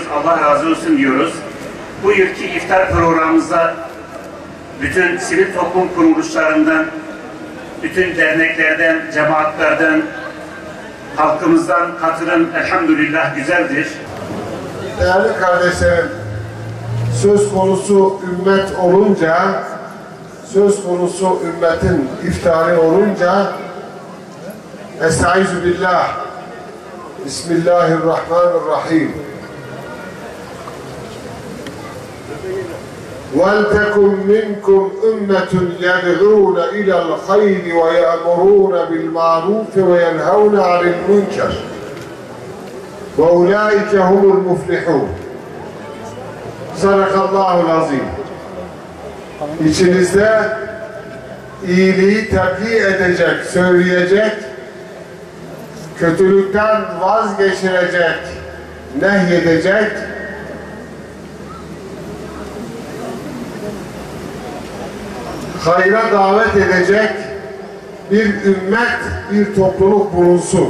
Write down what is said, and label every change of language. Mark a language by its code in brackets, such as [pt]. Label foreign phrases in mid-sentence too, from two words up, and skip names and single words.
[tr] Allah razı olsun diyoruz. Bu yılki iftar programımıza bütün sivil toplum kuruluşlarından, bütün derneklerden, cemaatlerden, halkımızdan katılım elhamdülillah güzeldir. Değerli kardeşlerim, söz konusu ümmet olunca, söz konusu ümmetin iftarı olunca [ar] أستعيذ بالله بسم الله الرحمن الرحيم. وَلْتَكُمْ مِنْكُمْ أُمَّةٌ يَدْعُونَ إِلَى الْخَيْرِ وَيَأْمُرُونَ بِالْمَعْرُوفِ وَيَنْهَوْنَ عَنِ الْمُنْكَرِ وَأُولَٰئِكَ هُمُ الْمُفْلِحُونَ. صدق الله العظيم. [tr] İçinizde iyiliği tebliğ edecek, söyleyecek, kötülükten vazgeçirecek, nehyedecek, hayra davet edecek bir ümmet, bir topluluk bulunsun.